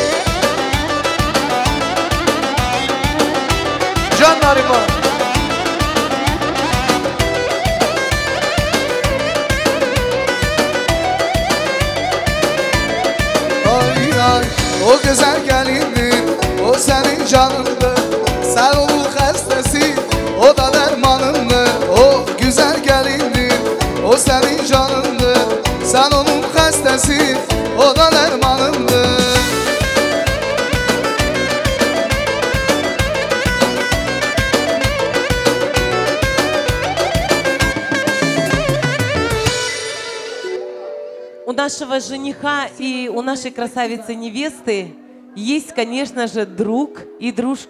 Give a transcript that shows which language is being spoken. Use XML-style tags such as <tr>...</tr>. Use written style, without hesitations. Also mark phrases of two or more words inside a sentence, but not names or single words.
<tr>Canlarıma ay ay, o güzel gelindir, o senin canındır. Sen onun hastası, o da dermanındır. O güzel gelindir, o senin canındır. Sen onun hastası, o da dermanındır.</tr> <ru>У нашего жениха и у нашей красавицы-невесты есть, конечно же, друг и дружка.</ru>